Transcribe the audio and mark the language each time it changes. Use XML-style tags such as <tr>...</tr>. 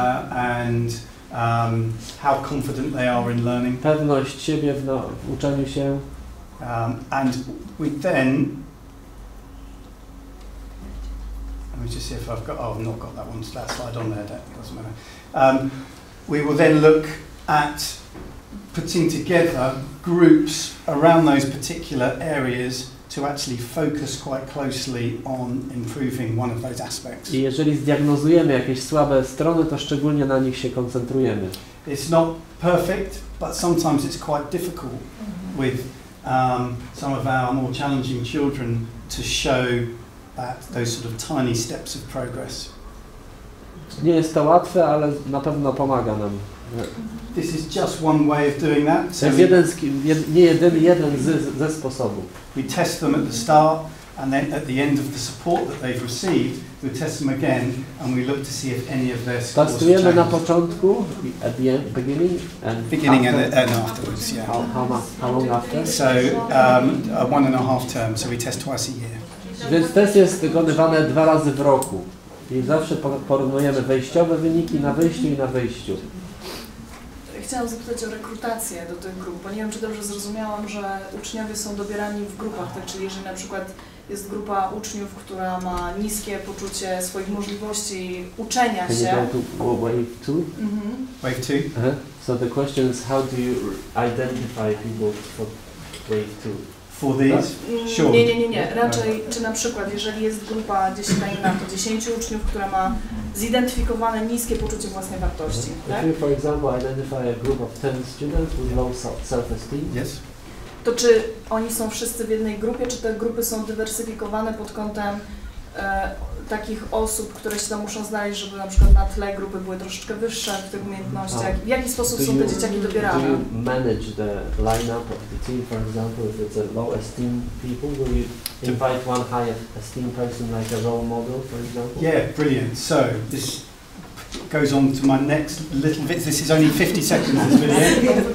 <en>And how confident they are in learning.</en> <pl>Pewność siebie w uczeniu się.</pl> <en>And we then, let me just see if I've got, oh, I've not got that slide on there, that doesn't matter. We will then look at putting together groups around those particular areas to actually focus quite closely on improving one of those aspects.</en> <pl>I jeżeli zdiagnozujemy jakieś słabe strony, to szczególnie na nich się koncentrujemy.</pl> <en>It's not perfect, but sometimes it's quite difficult with some of our more challenging children to show those sort of tiny steps of progress.</en> <pl>Nie jest to łatwe, ale na pewno pomaga nam.</pl> <en>This is just one way of doing that.</en> <pl>To jest jeden ze sposobów.</pl> <en>We test them at the start, and then at the end of the support that they've received, we test them again, and we look to see if any of their scores have</en> <pl>Testujemy</pl> <en>changed.</en> <pl>na początku,</pl> <en>at the end, beginning and afterwards, yeah. How long after? So 1.5 terms, so we test twice a year.</en> <pl>Więc test jest wykonywany 2 razy w roku. I zawsze porównujemy wejściowe wyniki na wyjściu i na wyjściu. Chciałam zapytać o rekrutację do tych grup, bo nie wiem, czy dobrze zrozumiałam, że uczniowie są dobierani w grupach, tak? Czyli jeżeli na przykład jest grupa uczniów, która ma niskie poczucie swoich możliwości uczenia się.</pl> <en>Can you go to wave 2? Wave 2? So the question is, how do you identify people for wave 2? For these? Sure.</en> <pl>Nie. Raczej, czy na przykład, jeżeli jest grupa, 10 uczniów, która ma zidentyfikowane niskie poczucie własnej wartości, tak?</pl> <en>If you, for example, identify a group of 10 students with low self-esteem, Yes.</en> <pl>To czy oni są wszyscy w jednej grupie, czy te grupy są dywersyfikowane pod kątem takich osób, które się tam muszą znaleźć, żeby na przykład na tle grupy były troszeczkę wyższe w tych umiejętnościach? W jaki sposób są te dzieciaki dobierane?</pl> <en>Do you manage the lineup of the team, for example, if it's a low esteem people, will you invite one high esteem person like a role model, for example? Yeah, brilliant. So this goes on to my next little bit. This is only 50 seconds, this video.</en>